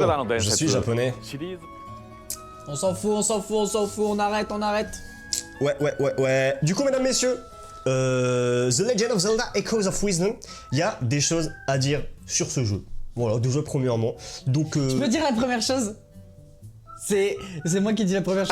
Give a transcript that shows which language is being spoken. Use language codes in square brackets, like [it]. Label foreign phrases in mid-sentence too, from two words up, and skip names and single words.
[ja] Zelda no [fr] je [ja] Densetsu [fr] suis japonais. [ja] シリーズ [fr] On s'en fout, on s'en fout, on s'en fout, on arrête, on arrête. Ouais. Du coup, mesdames, messieurs, The Legend of Zelda Echoes of Wisdom, il y a des choses à dire sur ce jeu. Voilà, déjà premièrement. Donc, Tu peux dire la première chose? C'est moi qui dis la première chose.